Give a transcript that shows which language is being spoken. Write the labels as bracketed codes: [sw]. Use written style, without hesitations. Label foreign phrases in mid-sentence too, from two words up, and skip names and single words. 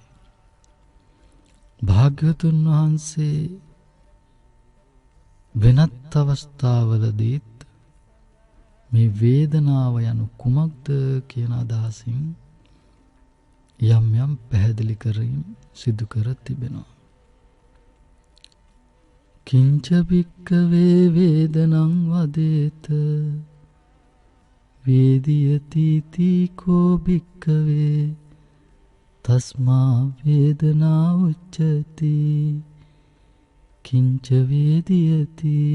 [si] භාග්‍යවතුන් වහන්සේ වෙනත් අවස්ථාවලදීත් මේ වේදනාව යනු කුමක්ද කියන අදහසින් යම් යම් පැහැදිලි කිරීම් සිදු කර තිබෙනවා. [pi] කිංච භික්ඛවේ වේදනං වදේත වේදියති තීකෝ භික්ඛවේ තස්මා වේදනා උච්චති කිංච වේදියති